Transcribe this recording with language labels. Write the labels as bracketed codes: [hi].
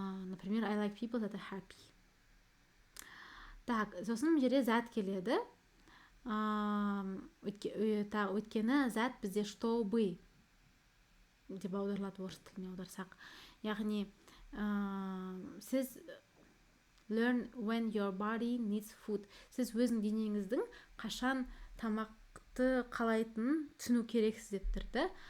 [ru] Например, [en] I like people that are happy. [kk] Так, сосын жерде зат келеді. Өйткені зат бізде чтобы деп аударылады, орыс тіліне аударсақ. Яғни сіз [en] learn when your body needs food. [kk] Сіз өзің денеңіздің қашан тамақты қалайтынын түсіну керексіз деп тұрды.